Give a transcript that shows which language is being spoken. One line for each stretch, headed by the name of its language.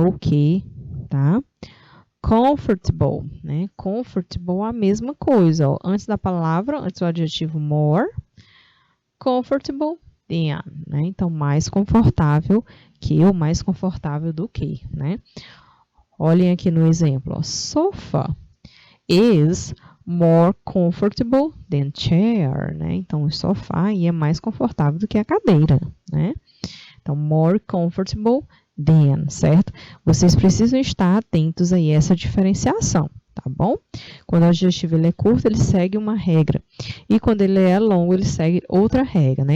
Portuguese: O que, tá? Comfortable, né? Comfortable, a mesma coisa, ó. Antes da palavra, antes do adjetivo
English: more, comfortable than,
Portuguese: né? Então, mais confortável que ou mais confortável do que, né? Olhem aqui no exemplo, ó.
English: Sofa is more comfortable than chair, né?
Portuguese: Então, o sofá aí é mais confortável do que a cadeira, né? Então,
English: more comfortable than,
Portuguese: certo? Vocês precisam estar atentos aí a essa diferenciação, tá bom? Quando o adjetivo ele é curto, ele segue uma regra. E quando ele é longo, ele segue outra regra, né?